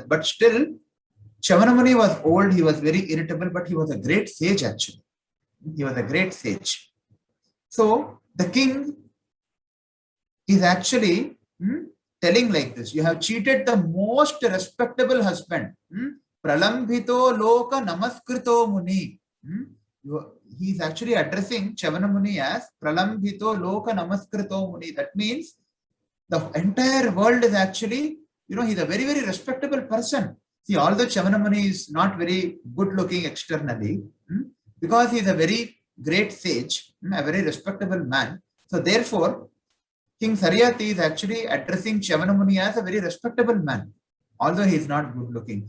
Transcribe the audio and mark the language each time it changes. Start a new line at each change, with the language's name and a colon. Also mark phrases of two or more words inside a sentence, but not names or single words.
English: But still, Cyavana Muni was old, he was very irritable, but he was a great sage actually. He was a great sage. So the king is actually telling like this, you have cheated the most respectable husband.
Sanskrit: Pralambhito loka namaskrito muni.
English: He is actually addressing Cyavana Muni as
Sanskrit: Pralambhito loka namaskrito muni.
English: That means the entire world is actually, he's a very, very respectable person. See, although Cyavana Muni is not very good looking externally, because he is a very great sage, a very respectable man. So therefore, King Saryati is actually addressing Cyavana Muni as a very respectable man, although he is not good looking.